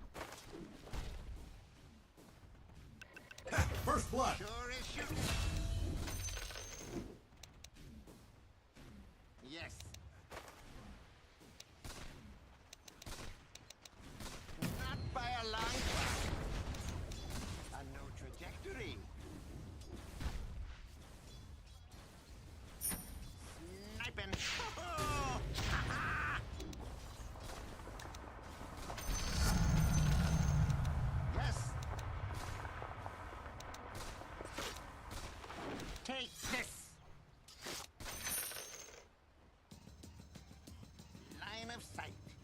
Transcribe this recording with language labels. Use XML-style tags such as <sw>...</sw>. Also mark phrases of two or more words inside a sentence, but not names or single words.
<en>First blood. Sure is shooting. Yes. Not by a long shot. A no trajectory. Sniping. Ha-ha! Yes. Take this. Line of sight.</en>